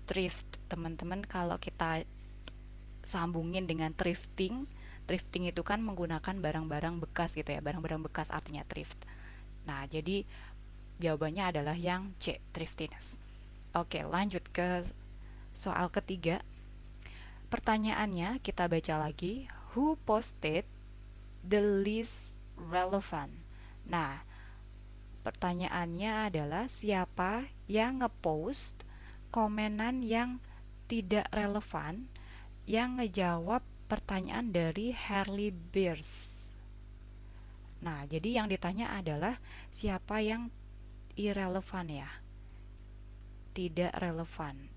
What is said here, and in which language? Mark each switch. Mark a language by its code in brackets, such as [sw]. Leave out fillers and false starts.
[id] Thrift, teman-teman, kalau kita sambungin dengan thrifting, thrifting itu kan menggunakan barang-barang bekas gitu ya. Barang-barang bekas artinya thrift. Nah, jadi jawabannya adalah yang C, thriftiness. Oke, lanjut ke soal ketiga. Pertanyaannya kita baca lagi. [en] Who posted the least relevant? [id] Nah, pertanyaannya adalah siapa yang ngepost komenan yang tidak relevan yang ngejawab pertanyaan dari Harley Beers. Nah, jadi yang ditanya adalah siapa yang irrelevant ya, tidak relevan.